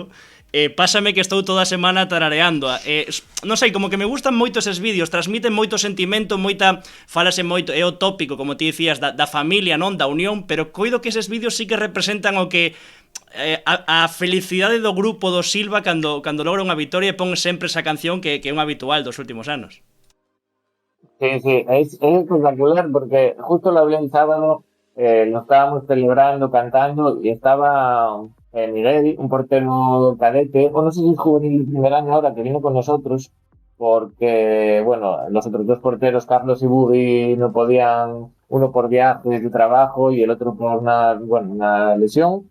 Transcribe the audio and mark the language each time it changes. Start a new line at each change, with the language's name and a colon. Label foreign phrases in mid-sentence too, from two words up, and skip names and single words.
Galician: Pásame que estou toda a semana tarareando. Non sei, como que me gustan moito eses vídeos, transmiten moito sentimento, falase moito, é o tópico, como ti dicías, da familia, non, da unión, pero coido que eses vídeos sí que representan o que a felicidade do grupo do Silva cando logra unha victoria e pon sempre esa canción que é un habitual dos últimos anos.
Spanish: Sí, es espectacular porque justo lo hablé el sábado, lo estábamos celebrando, cantando y estaba Miguel, un portero cadete, o no sé si es juvenil de primer año ahora, que vino con nosotros, porque, bueno, los otros dos porteros, Carlos y Bugui, no podían, uno por viajes de trabajo y el otro por una lesión.